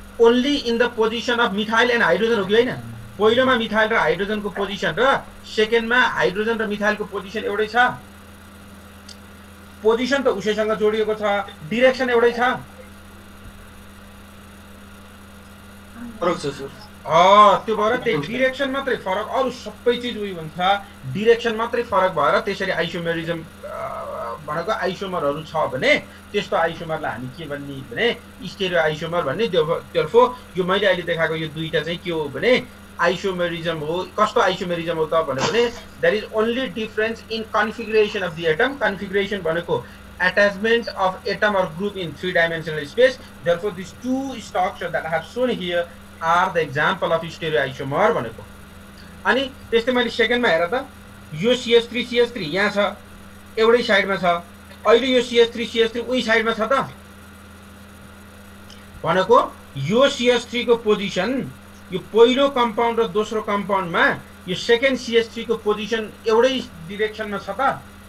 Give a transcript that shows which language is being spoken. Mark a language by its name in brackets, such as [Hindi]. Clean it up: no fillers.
[English] only in the position of methyl and hydrogen [Nepali] हो कि होइन? पहिलोमा मिथाइल र हाइड्रोजनको पोजिसन र सेकेन्डमा हाइड्रोजन र मिथाइलको पोजिसन एउटै छ। पोजिसन त उसैसँग जोडिएको छ, डिरेक्सन एउटै छ। फरक छ सर। त्यो भएर त्यही डिरेक्सन मात्रै फरक, अरु सबै चीज उही हुन्छ। डिरेक्सन मात्रै फरक भएर त्यसरी आइसोमेरिजम भनेको आइसोमरहरू छ भने त्यस्तो आइसोमरलाई हामी के भन्ने भने स्टेरियो आइसोमर भन्ने। तर्फ यो मैले अहिले देखाएको यो दुईटा चाहिँ के हो भने आइसोमेरिजम हो। कस्तो आइसोमेरिजम हो त भने [English] That is only difference in configuration of the atom. Configuration भनेको attachment of atom or group in three-dimensional space. Therefore, these two structures that I have shown here are the example of stereoisomer भनेको। [Nepali] अनि त्यस्तै मैले सेकेन्डमा हेर त यो CH3 CH3 यहाँ छ, एउटै साइडमा छ। अहिले यो CH3 CH3 उही साइडमा छ त भनेको यो CH3 को पोजिसन यो पहिलो कम्पाउन्ड र दोस्रो कम्पाउन्डमा यो सेकेन्ड CH3 को पोजिसन एउटै डिरेक्सनमा छ त?